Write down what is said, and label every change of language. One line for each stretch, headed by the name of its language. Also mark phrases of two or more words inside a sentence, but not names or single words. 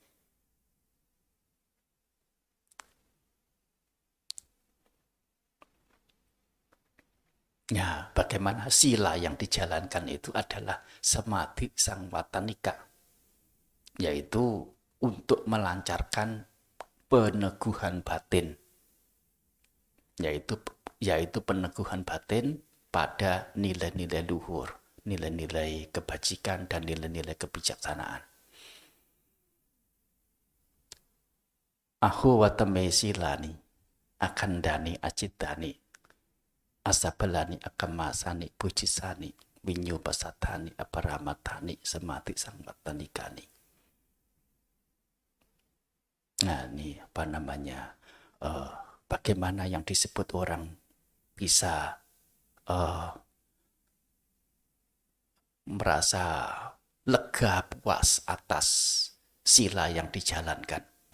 Indonesian: Ya, bagaimana sila yang dijalankan itu adalah
Pali: samadhi sangwatanika,
Indonesian: yaitu untuk melancarkan peneguhan batin, yaitu peneguhan batin pada nilai-nilai luhur, nilai-nilai kebajikan dan nilai-nilai kebijaksanaan.
Pali: Aho watame silani, akandani acitani, asabelani akamasani pujisani, winyupasatani aparamatani samadhi sangwatanikani.
Indonesian: Nah, ini apa namanya? Bagaimana yang disebut orang bisa merasa lega puas atas sila yang dijalankan.